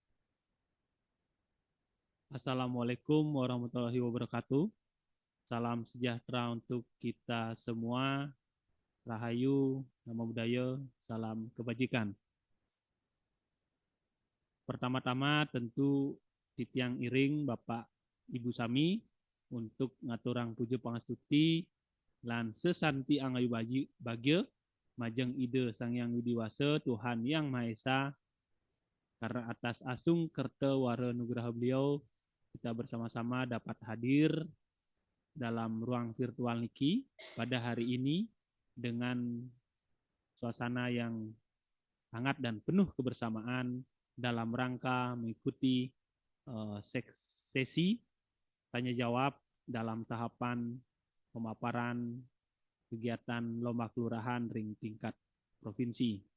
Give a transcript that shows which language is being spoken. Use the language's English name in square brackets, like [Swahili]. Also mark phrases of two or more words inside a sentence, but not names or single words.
[Arabic] السلام عليكم ورحمة الله وبركاته. [Indonesian] Salam sejahtera untuk kita semua. Rahayu, Namo Buddhaya, salam kebajikan. Pertama-tama tentu [Balinese] titiang iring Bapak Ibu Sami untuk ngaturang puja pangastuti lan sesanti angayu bagya majeng [Indonesian] ide Sang Yang Widiwasa Tuhan Yang Maha Esa, karena atas [Balinese] asung kerta wara nugraha [Indonesian] beliau kita bersama-sama dapat hadir dalam ruang virtual niki pada hari ini dengan suasana yang hangat dan penuh kebersamaan dalam rangka mengikuti sesi tanya jawab dalam tahapan pemaparan kegiatan lomba kelurahan ring tingkat provinsi.